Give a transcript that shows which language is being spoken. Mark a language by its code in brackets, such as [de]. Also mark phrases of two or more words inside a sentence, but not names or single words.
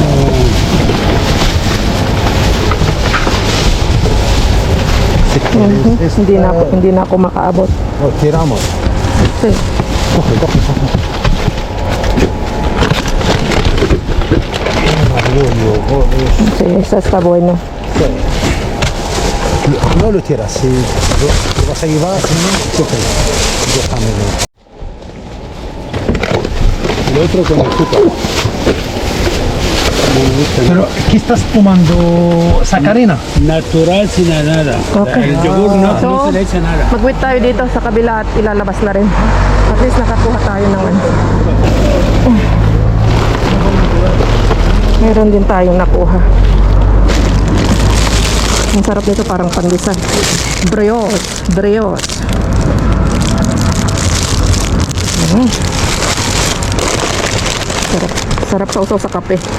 [tl] Hindi na ako makaabot. [es] Tiramos. Sí. Coge, coge, coge. Sí, esa está bueno. No lo tiras, si lo vas a llevar, si no, coge. Déjamelo. El otro con azúcar. Pero aquí estás tomando sacarina. Natural sin nada. Okay. El yogur no, So, no se le echa nada. [tl] mag-wait tayo dito sa kabila at ilalabas na rin. [en] At least [tl] nakakuha tayo ng ano. Meron din tayong nakuha. Ang sarap nito, parang pandesal. Brioche. Sarap sausaw sa kape.